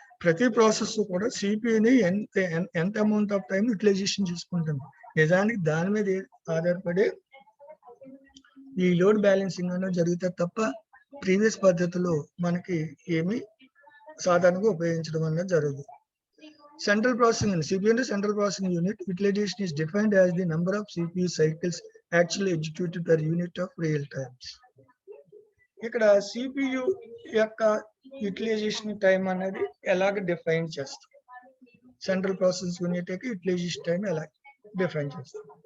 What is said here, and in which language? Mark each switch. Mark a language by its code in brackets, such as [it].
[te] ప్రతి ప్రాసెస్ కూడా సిపియుని ఎంత అమౌంట్ ఆఫ్ టైం యూటిలైజేషన్ చేసుకుంటుంది. నిజానికి దాని మీద ఆధారపడే ఈ లోడ్ బ్యాలెన్సింగ్ అనేది జరుగుతుంది తప్ప ప్రీవియస్ పద్ధతిలో మనకి ఏమి సాధారణంగా ఉపయోగించడం అనేది జరగదు. [en] Central processing unit. CPU and central processing unit utilization is defined as the number of CPU cycles actually executed per unit of real times. [te] ఇక్కడ సిపియు యొక్క యూటిలైజేషన్ టైం అనేది ఎలాగ డిఫైన్ చేస్తాం, సెంట్రల్ ప్రాసెస్ యూనిట్ యొక్క utilisation time ఎలా define చేస్తాం.